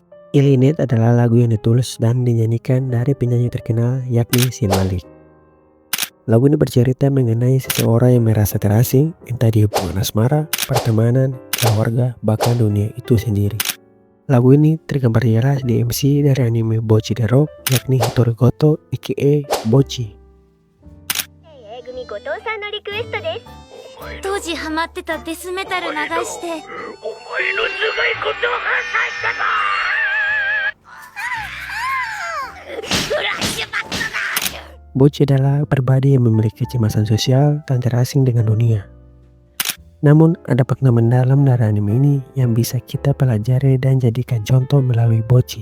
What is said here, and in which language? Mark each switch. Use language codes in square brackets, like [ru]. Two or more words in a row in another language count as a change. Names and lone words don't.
[id] Illicit adalah lagu yang ditulis dan dinyanyikan dari penyanyi terkenal yakni Zayn Malik. Lagu ini bercerita mengenai seseorang yang merasa terasing, entah di hubungan asmara, pertemanan, keluarga, bahkan dunia itu sendiri. Lagu ini tergambar jelas di MC dari anime Bocchi the Rock yakni Hitori Goto aka Bocchi. [ja] 当時ハマってたデスメタル流してお前の頭蓋骨を破砕したぞ [id] Bocchi adalah pribadi yang memiliki kecemasan sosial dan terasing dengan dunia. Namun ada makna mendalam dari anime ini yang bisa kita pelajari dan jadikan contoh melalui Bocchi.